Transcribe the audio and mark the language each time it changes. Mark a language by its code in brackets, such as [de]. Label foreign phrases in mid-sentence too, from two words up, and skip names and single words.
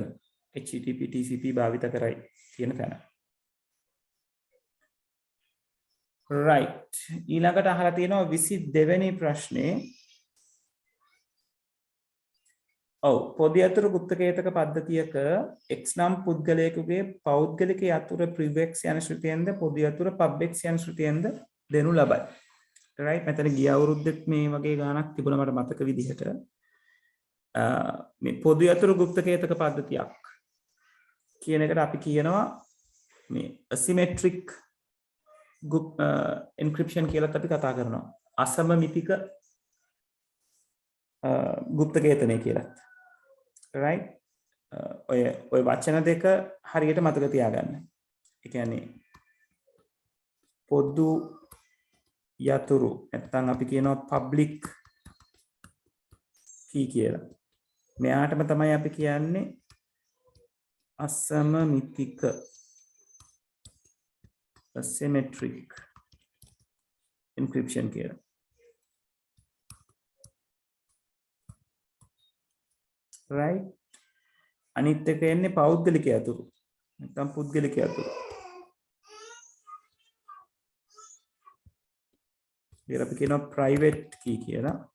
[si] HTTP TCP භාවිත කරයි කියන තැන. right ඊළඟට අහලා තියෙනවා 22 වෙනි ප්‍රශ්නේ පොදු යතුරු ගුප්තකේතක පද්ධතියක x නම් පුද්ගලයෙකුගේ පෞද්ගලික යතුරු privex යන ශ්‍රුතියෙන්ද පොදු යතුරු public යන ශ්‍රුතියෙන්ද දෙනු ලබයි right මෙතන ගිය අවුරුද්දෙත් මේ වගේ ගානක් තිබුණා මට මතක විදිහට මේ පොදු යතුරු ගුප්තකේතක පද්ධතියක් කියන එකට අපි කියනවා මේ [en] asymmetric encryption [si] කියලා අපි කතා කරනවා අසමමිතික ගුප්තකේතනය කියලා right ඔය වචන දෙක හරියට මතක තියාගන්න. ඒ කියන්නේ පොදු යතුරු නැත්නම් අපි කියනවා [en] public key [si] කියලා. මෙයාටම තමයි අපි කියන්නේ අසමමිතික [en] asymmetric encryption [si] කියලා. right අනිත් එක එන්නේ පෞද්ගලික යතුරු නැත්නම් පුද්ගලික යතුරු. ඊට අපි කියනවා [en] private key [si] කියලා.